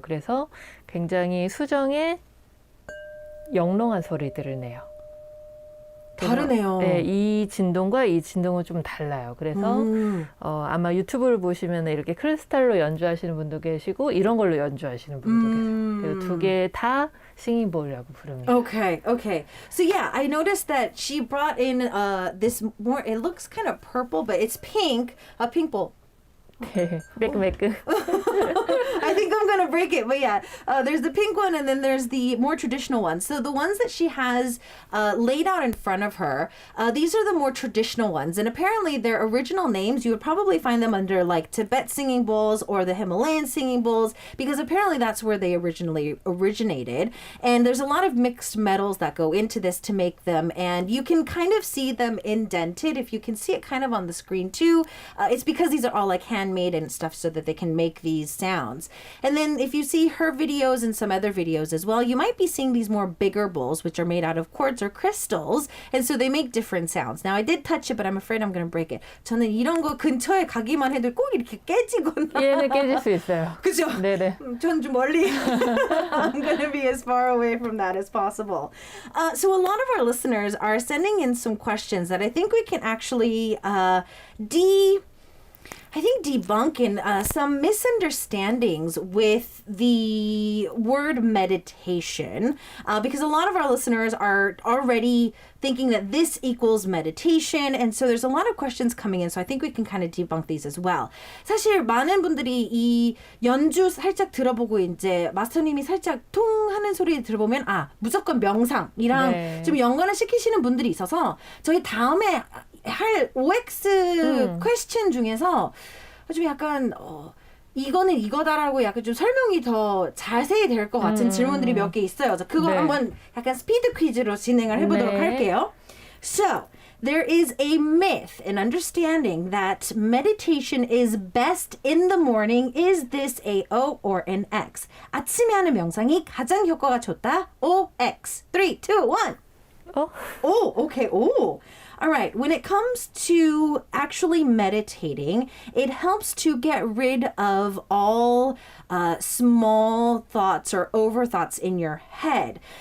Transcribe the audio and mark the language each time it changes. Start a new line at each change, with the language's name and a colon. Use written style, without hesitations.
Korean: 그래서 굉장히 수정에 영롱한 소리들을 내요. 다르네요. 네, 이 진동과 이 진동은 좀 달라요. 그래서 아마 유튜브를 보시면 이렇게 크리스탈로 연주하시는 분도 계시고 이런 걸로 연주하시는 분도 계세요. 두 개 다 싱잉볼이라고 부릅니다.
English: Okay, okay. So yeah, I noticed that she brought in this more, it looks kind of purple, but it's pink, a pink bowl.
Korean: 네, 매끄매끄.
English: I think I'm gonna break it, but yeah, there's the pink one and then there's the more traditional ones. So the ones that she has laid out in front of her, these are the more traditional ones, and apparently their original names you would probably find them under like Tibet singing bowls or the Himalayan singing bowls, because apparently that's where they originally originated. And there's a lot of mixed metals that go into this to make them, and you can kind of see them indented. If you can see it kind of on the screen too, it's because these are all like handmade and stuff so that they can make these sounds. And then if you see her videos and some other videos as well, you might be seeing these more bigger bowls, which are made out of quartz or crystals. And so they make different sounds. Now I did touch it, but I'm afraid I'm going to break it.
Korean: 저는 이런 거 근처에 가기만 해도 꼭 이렇게 깨지거나. 얘는 깨질 수 있어요. 그죠? 네네. 전 좀 멀리.
English: I'm going to be as far away from that as possible. So a lot of our listeners are sending in some questions that I think we can actually debunk in some misunderstandings with the word meditation, because a lot of our listeners are already thinking that this equals meditation, and so there's a lot of questions coming in, so I think we can kind of debunk these as well.
Korean: 사실 많은 분들이 이 연주 살짝 들어보고 이제 마스터님이 살짝 통 하는 소리 들어보면 무조건 명상이랑 네. 좀 연관을 시키시는 분들이 있어서 저희 다음에 할 OX 퀘스천 중에서 좀 약간 이거는 이거다라고 약간 좀 설명이 더 자세히 될 것 같은 질문들이 몇 개 있어요. 그래서 그거 네. 한번 약간 스피드 퀴즈로 진행을 해보도록 네. 할게요.
English: So, there is a myth, an understanding that meditation is best in the morning. Is this a O or an X?
Korean: 아침에 하는 명상이 가장 효과가 좋다.
English: O, X. 3, 2, 1. Oh, okay. Oh. All right. When it comes to actually meditating, it helps to get rid of all small thoughts or over thoughts in your head.